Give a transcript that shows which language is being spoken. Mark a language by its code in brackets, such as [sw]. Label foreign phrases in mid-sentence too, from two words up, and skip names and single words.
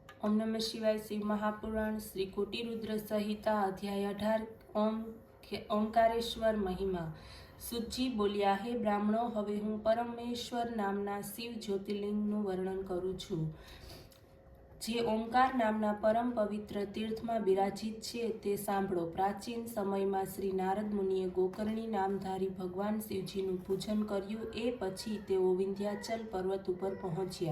[sa] ओम नमः शिवाय। शिव महापुराण श्री कोटिरुद्र संहिता अध्याय 18 ओंकारेश्वर महिमा। [gu] સુતજી બોલ્યા, હે બ્રાહ્મણો, હવે હું પરમેશ્વર નામના શિવ ज्योतिर्लिंगનું વર્ણન કરું છું, જે ઓમકાર નામના પરમ પવિત્ર તીર્થમાં બિરાજિત છે તે સાંભળો। પ્રાચીન સમયમાં શ્રી નારદ મુનિએ ગોકર્ણી નામધારી ભગવાન શિવજીનું પૂજન કર્યું। એ પછી તેઓ વિંધ્યાચલ પર્વત ઉપર પહોંચ્યા।